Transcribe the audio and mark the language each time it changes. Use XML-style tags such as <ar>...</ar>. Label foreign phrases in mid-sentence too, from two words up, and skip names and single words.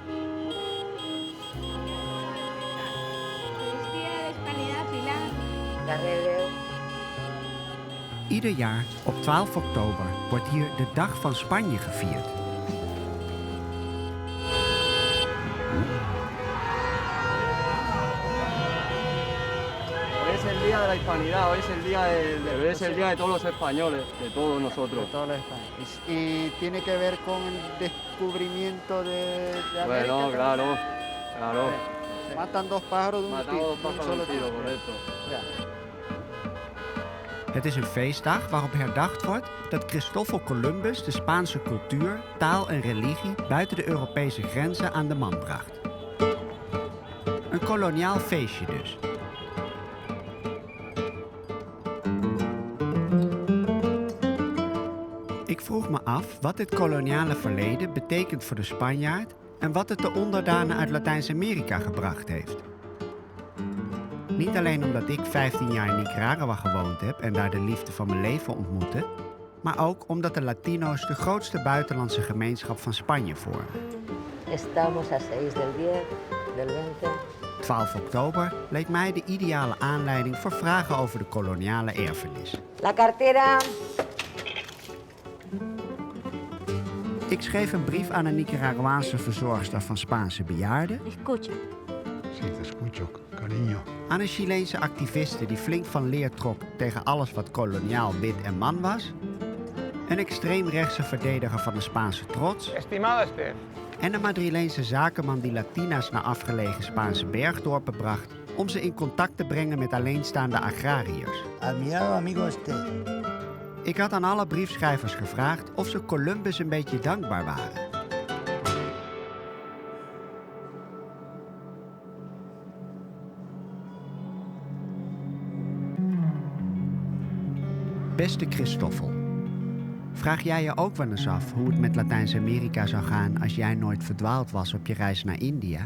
<es>Feliz día de Hispanidad, Pilar. Carrero.</es> <nl>Ieder jaar op 12 oktober wordt hier de Dag van Spanje gevierd.</nl> <es>Hoy es el día de la hispanidad, hoy es el día de todos los españoles, de todos nosotros. Todos los españoles. ¿Y tiene que ver con el descubrimiento de América? Bueno, claro. Matan dos pájaros de un Matamos dos pájaros de un tiro, tiro. correcto.</es> <nl>Ja. Het is een feestdag waarop herdacht wordt dat Christoffel Columbus de Spaanse cultuur, taal en religie buiten de Europese grenzen aan de man bracht. Een koloniaal feestje dus. Ik vroeg me af wat dit koloniale verleden betekent voor de Spanjaard en wat het de onderdanen uit Latijns-Amerika gebracht heeft. Niet alleen omdat ik 15 jaar in Nicaragua gewoond heb en daar de liefde van mijn leven ontmoette, maar ook omdat de Latino's de grootste buitenlandse gemeenschap van Spanje vormen.</nl> <es>Estamos a 6 del 10, del 20.</es> <nl>12 oktober leek mij de ideale aanleiding voor vragen over de koloniale erfenis.</nl> <es>La cartera.</es> <nl>Ik schreef een brief aan een Nicaraguaanse verzorgster van Spaanse bejaarden,</nl> <es>Escucha. Sí, te escucho, cariño.</es> <nl>aan een Chileense activiste die flink van leer trok tegen alles wat koloniaal, wit en man was, een extreemrechtse verdediger van de Spaanse trots</nl> <es>Estimado Stef.</es> <nl>en een Madrileense zakenman die Latina's naar afgelegen Spaanse bergdorpen bracht om ze in contact te brengen met alleenstaande agrariërs.</nl> <es>Admirado amigo este.</es> <nl>Ik had aan alle briefschrijvers gevraagd of ze Columbus een beetje dankbaar waren. Beste Christoffel, vraag jij je ook wel eens af hoe het met Latijns-Amerika zou gaan als jij nooit verdwaald was op je reis naar India?</nl>